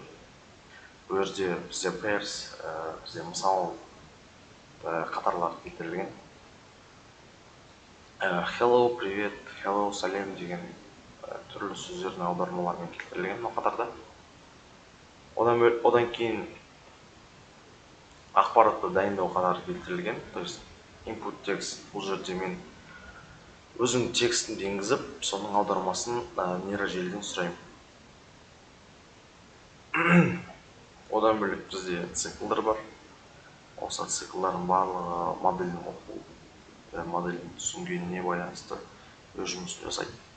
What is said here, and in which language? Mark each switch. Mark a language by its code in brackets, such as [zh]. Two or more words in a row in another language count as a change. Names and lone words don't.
[kk] Бұл жерде бізде pairs, бізде мысал қатарлар келтірілген. Hello, привет, hello, сәлем деген түрлі сөздердің аудармаларымен келтірілген мына қатарда. Одан кейін ақпаратты дайындау қатары келтірілген. [ru] То есть [en] input text, [kk] бұл жерде мен өзім текстін енгізіп, соның аудармасын нейрожеліден сұраймын. Одан бөлек бізде циклдар бар. Осы циклдардың барлығы модельдің оқу, модельдің түсінгеніне байланысты өз жұмысын жасайды.